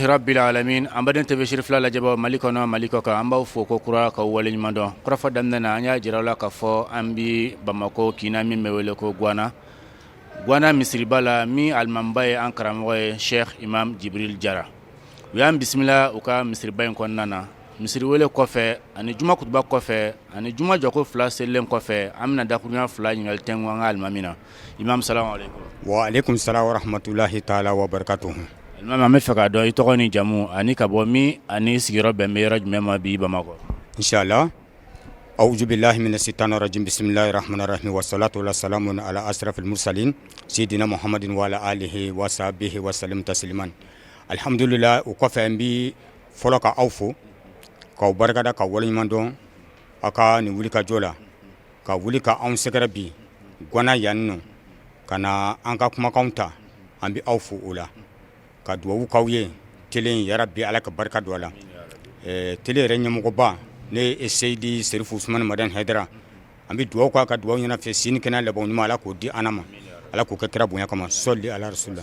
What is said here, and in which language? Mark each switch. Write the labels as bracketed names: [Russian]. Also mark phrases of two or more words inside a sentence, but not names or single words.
[Bambara] rabbil alamin an baden tɛbɛsiri fila lajɛbaw mali kɔnɔ mali kɔ kan an b'aw fo ko kura k'aw waleɲuman dɔn kɔrɔfɔ daminɛ na an y'a jira aw la k'a fɔ an bi bamako kina min bɛ wele ko guana misiriba la min alimamiba ye an karamɔgɔ ye sheikh imam jibril jara u y'an bisimila u ka misiriba in kɔnɔna na misiri wele kɔfɛ ani juma kutuba kɔfɛ ani juma jɔko fila selilen kɔfɛ an bɛna dakurunya fila ɲininkali tɛnku an ka alimami na. [Arabic] إمام سلام عليكم. وعليكم السلام ورحمة الله تعالى وبركاته. [Bambara] Alimami an bɛ fɛ k'a dɔn i tɔgɔ ni jamu ani ka bɔ min ani sigiyɔrɔ bɛn bɛ yɔrɔ jumɛn ma bi Bamakɔ. [Arabic] Inshallah. أعوذ بالله من الشيطان الرجيم بسم الله الرحمن الرحيم. والصلاة والسلام على أشرف المرسلين سيدنا محمد وعلى آله وصحبه وسلم تسليما. Alhamdulillah, [Bambara] o kɔfɛ n bi fɔlɔ ka aw fo k'aw barikada ka waleɲuman dɔn a ka nin wuli ka jɔ la ka wuli ka anw sɛgɛrɛ bi Gwana yan nɔ ka na an ka kumakanw ta an bi aw fo o la ka duwawu k'aw ye tele in yarabi Ala ka barika don a la tele yɛrɛ ɲɛmɔgɔba ne ye Seyidi Serifu Usumani Madani Hayidara an bi duwawu k'a ka duwawu ɲɛnafɛ sini kɛnɛ laban ɲuman Ala k'o di an ma Ala k'o kɛ kira bonya kama [Arabic] صلى على رسول الله.